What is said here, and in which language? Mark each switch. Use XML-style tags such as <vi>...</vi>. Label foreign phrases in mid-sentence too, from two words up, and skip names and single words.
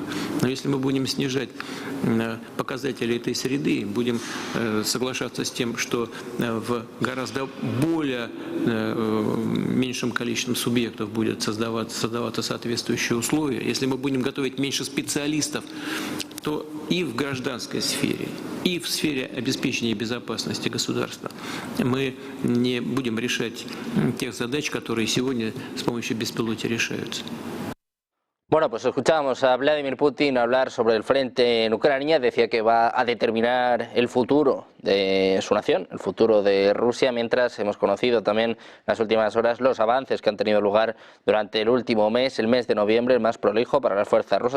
<ru>Но если мы будем снижать показатели этой среды, будем соглашаться с тем, что в гораздо более меньшем количестве субъектов будет создаваться соответствующие условия, если мы будем готовить меньше специалистов, то и в гражданской сфере, и в сфере обеспечения безопасности государства мы не будем решать тех задач, которые сегодня с помощью беспилотия решаются.</ru> <es>Bueno, pues escuchábamos a Vladimir Putin hablar sobre el frente en Ucrania, decía que va a determinar el futuro de su nación, el futuro de Rusia, mientras hemos conocido también en las últimas horas los avances que han tenido lugar durante el último mes, el mes de noviembre, el más prolijo para las fuerzas rusas.</es>